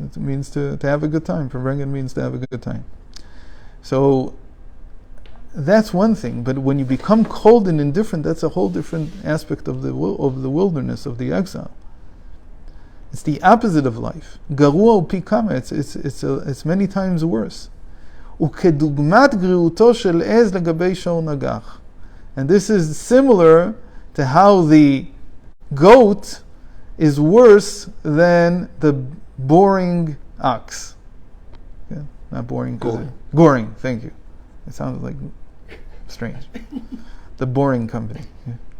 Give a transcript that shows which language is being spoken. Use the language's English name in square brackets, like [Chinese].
[English] It means to have a good time. Farbrengen means to have a good time. So that's one thing, but when you become cold and indifferent, that's a whole different aspect of the wilderness, of the exile. It's the opposite of life. Garua upikama, it's many times worse. [Hebrew] וכדוגמת גריעותו של עז לגבי שור נגח. [English] And this is similar to how the goat is worse than the boring ox. Okay? Not boring. Goring, thank you. It sounded like strange. The boring company. Yeah.